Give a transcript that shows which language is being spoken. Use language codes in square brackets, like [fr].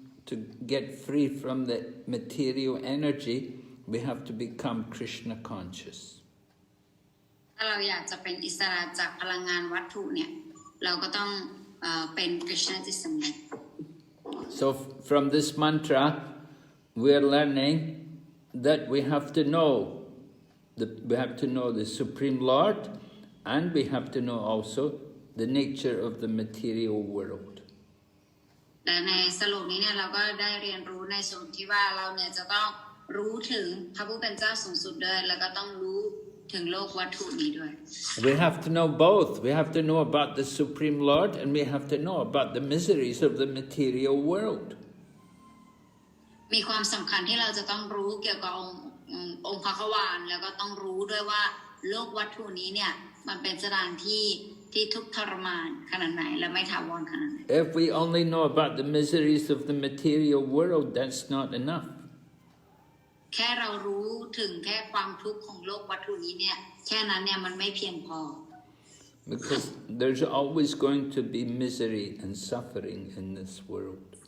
[en] to get free from the material energy, we have to become Krishna conscious. [th] ถ้าเราอยากจะเป็นอิสระจากพลังงานวัตถุเนี่ยเราก็ต้องเป็นกฤษณจิตสำนึก [en] So from this mantra, we are learning that we have to know the Supreme Lord, and we have to know also the nature of the material world. [th] และในสรุปนี้เนี่ยเราก็ได้เรียนรู้ในส่วนที่ว่าเราเนี่ยจะต้องรู้ถึงพระผู้เป็นเจ้าสูงสุดด้วยแล้วก็ต้องรู้ถึงโลกวัตถุนี้ด้วย [en] We have to know both. We have to know about the Supreme Lord, and we have to know about the miseries of the material world. [th] มีความสำคัญที่เราจะต้องรู้เกี่ยวกับองค์พระขวานแล้วก็ต้องรู้ด้วยว่าโลกวัตถุนี้เนี่ยมันเป็นสถานที่ทุกข์ทรมานขนาดไหนและไม่ถาวรขนาดไหน [en] If we only know about the miseries of the material world, that's not enough. [th] แค่เรารู้ถึงแค่ความทุกข์ของโลกวัตถุนี้เนี่ยแค่นั้นเนี่ยมันไม่เพียงพอ [en] Because there's always going to be misery and suffering in this world.